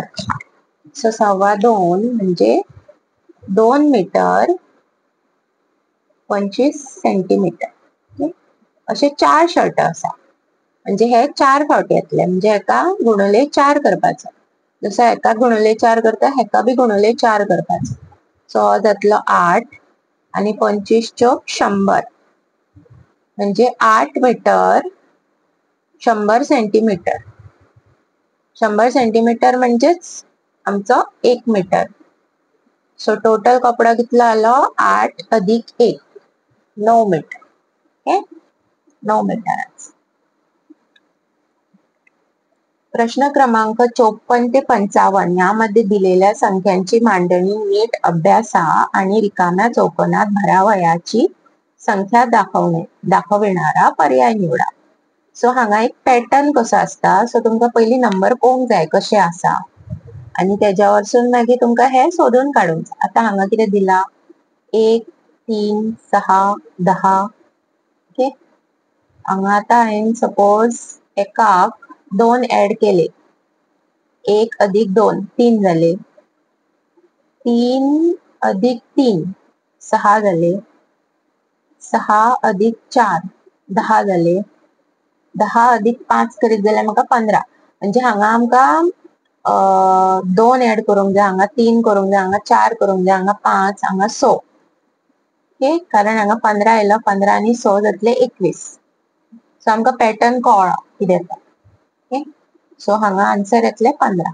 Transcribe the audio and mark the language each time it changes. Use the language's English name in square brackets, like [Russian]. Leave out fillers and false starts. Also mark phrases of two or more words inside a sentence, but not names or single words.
[Konkani] सो 2.25 म्हणजे 2 मीटर 25 सेंटीमीटर. असे 4 शर्ट आसा. म्हणजे हे 4 फावटी येतले. म्हणजे एका गुणले 4 करपाचो. जसो एका गुणले 4 करता हेका बी गुणले 4 करपाचो. सो हो जातलो 8 आणि 25 चोक 100 म्हणजे 8 मीटर 100 सेंटीमीटर. 100 सेंटीमीटर म्हणजेच आमचो 1 मीटर. सो टोटल कपडा कितलो आलो? 8 अधिक 1 9 मीटर. ओके, 9 मीटर. [Marathi] प्रश्न क्रमांक 54 ते 55 यामध्ये दिलेल्या संख्यांची मांडणी नीट अभ्यासा आणि रिकाम्या चौकोनात भरावयाची संख्या दाखविणारा पर्याय निवडा. [Konkani] सो हांगा एक पॅटर्न कसो असता. सो तुमकां पयली नंबर पळोवंक जाय कशे आसा आणि त्याच्या वरसून मागीर तुमकां हे सोदून काडूंक जाय. आता हांगा कितें दिला? 1 3 6 10. ओके, हांगा आता हांवें सपोज एकाक 2 ऍड केले. 1 अधिक 2 3 झाले. 3 अधिक 3 6 झाले. 6 अधिक 4 10 झाले. 10 अधिक 5 करीत जाल्यार म्हाका 15. म्हणजे हांगा आमकां 2 ऍड करूंक जाय. हांगा 3 करूंक जाय. हांगा 4 करूंक जाय. हांगा 5 हांगा 6. ओके, कारण हांगा 15 आयलो. 15 आणि 6 जातले 21. सो आमकां पॅटर्न कळ्ळो कितें येता. [English] okay, so [Konkani] हांगा आन्सर येतले 15.